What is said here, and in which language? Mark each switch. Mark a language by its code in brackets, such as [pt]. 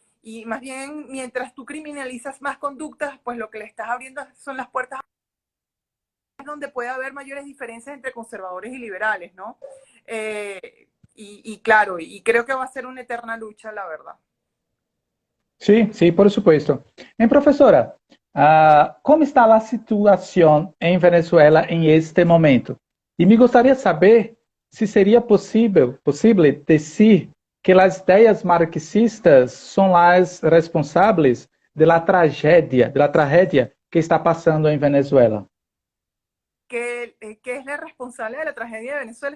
[es] Y más bien, mientras tú criminalizas más conductas, pues lo que le estás abriendo son las puertas donde puede haber mayores diferencias entre conservadores y liberales, ¿no? Y claro, y creo que va a ser una eterna lucha, la verdad. Sí, sí, por supuesto. [pt] Profesora, [es] ¿cómo está [pt] a situação em Venezuela em este momento? E me gostaria de saber se seria possível dizer que as ideias marxistas são as responsáveis da tragédia que está passando em Venezuela. [es] ¿Qué es la responsable de la tragedia de Venezuela?